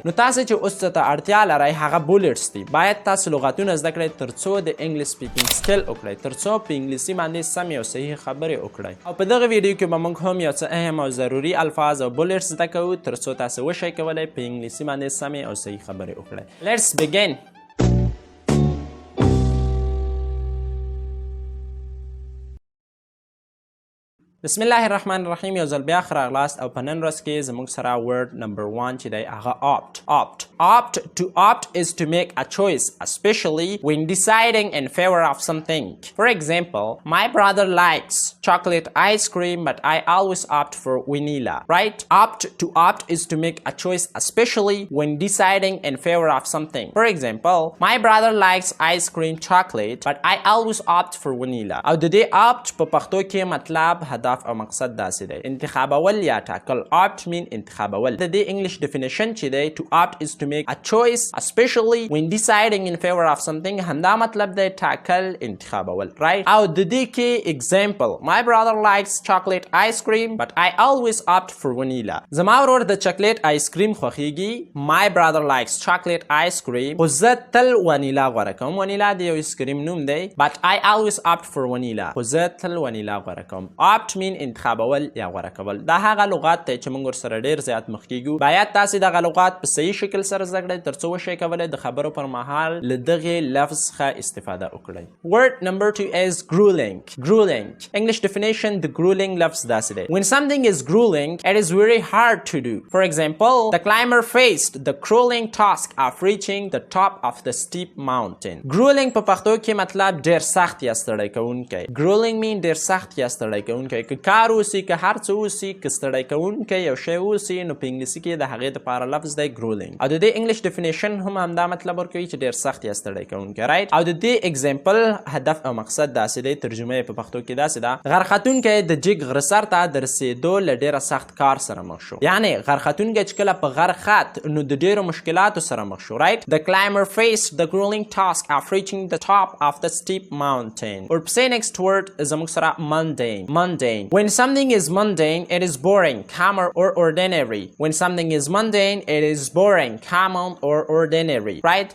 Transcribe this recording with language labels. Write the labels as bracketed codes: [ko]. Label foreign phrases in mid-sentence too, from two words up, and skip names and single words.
[ps] نو تاسې چې اوس ته اړتیا لرئ هغه بولټس دي. باید تاسې لغاتونه زده کړئ تر څو د [en] English speaking skill [ps] وکړئ، تر څو په انګلیسي باندې سمې او صحیح خبرې وکړئ. او په دغه ویډیو کې به موږ هم یو څه اهم او ضروري الفاظ او بولټس زده کوو تر څو تاسو وشئ کولی په انګلیسي باندې سمې او صحیح خبرې وکړئ. [en] Let's begin. [ar] بسم الله الرحمن الرحیم. [ps] یو ځل بیا ښه راغلاست او په نن ورځ کې زموږ سره [en] word number 1 [ps] چې دی هغه opt. [en] To opt is to make a choice, especially when deciding in favor of something. For example, my brother likes chocolate ice cream, but I always opt for vanilla, right? To opt is to make a choice, especially when deciding in favor of something. For example, my brother likes ice cream chocolate, but I always opt for vanilla. [ps] او د دې opt په پښتو کې مطلب هدف او مقصد داسې دی، انتخابول یا ټاکل. [en] opt mean [ps] انتخابول. د دې انګلیش [en] definition [ps] چې دی [en] to opt is to make a choice, especially when deciding in favor of something. [ps] همدا مطلب دی ټاکل، انتخابول، right? او د دې کې [en] example, my brother likes chocolate ice cream, but I always opt for vanilla. [ps] زما ورور د چاکلیټ آیس کریم خوښیږي. [en] my brother likes chocolate ice cream, [ps] خو زه تل وانیلا غوره کوم. وانیلا د یو آیس کریم نوم دی. [en] but I always opt for vanilla, [ps] خو زه تل وانیلا غوره کوم. [en] opt mean [ps] انتخابول یا غوره کول. دا هغه لغات دی چې موږ ورسره ډېر زیات مخ کیږو. باید تاسې دغه لغات په صحیح شکل سره زده کړئ تر څو وشئ کولی د خبرو پر مهال له دغې لفظ څخه استفاده وکړئ. [en] word number 2 is grueling. English definition [ps] د grueling لفظ داسې دی. [en] when something is grueling, it is very hard to do. For example, the climber faced the grueling task of reaching the top of the steep mountain. [ps] grueling په پښتو کې مطلب ډېر سخت یا ستړی کوونکی. [en] grueling mean [ps] ډېر سخت یا ستړی کوونکی. که کار اوسي، که هر څه اوسي، که ستړی کوونکی یو شی اوسي، نو په انګلیسي کې د هغې دپاره لفظ دی grueling. او د دې [en] English definition [ps] هم همدا مطلب ورکوي چې ډېر سخت یا ستړی کوونکی، رایټ؟ او د دې اگزامپل هدف او مقصد داسې دی، ترجمه یې په پښتو کې داسې ده: غرختونکی د جګ غره سر ته د رسېدو له ډېره سخت کار سره مخ شو. یعنې غرختونکی چې کله په غر خت، نو د ډېرو مشکلاتو سره مخ شو، رایټ؟ [en] The climber faced the grueling task of reaching the top of the steep mountain. [ps] ورپسې [en] next word [ps] زموږ سره mundane. [en] When something is mundane, it is boring, common or ordinary. When something is mundane, it is boring, common or ordinary, right?